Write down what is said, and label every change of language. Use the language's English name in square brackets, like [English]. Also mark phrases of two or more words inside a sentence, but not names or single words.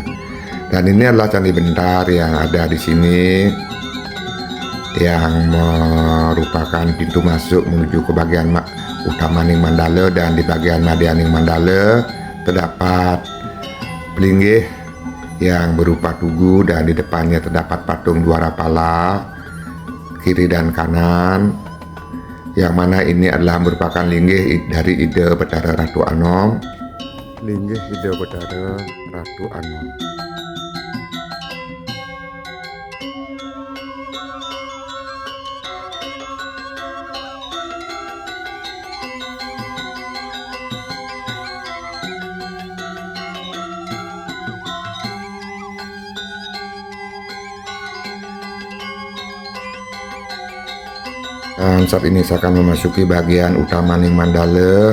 [Indonesian] Dan ini adalah candi bentar yang ada di sini yang merupakan pintu masuk menuju ke bagian Utamaning Mandala. Dan di bagian Madianing Mandala terdapat pelinggih yang berupa tugu, dan di depannya terdapat patung dua rapala kiri dan kanan, yang mana ini adalah merupakan linggih dari Ida Betara Ratu Anom. Linggih Ida Betara Ratu Anom. Dan saat ini saya akan memasuki bagian Utamaning Mandala.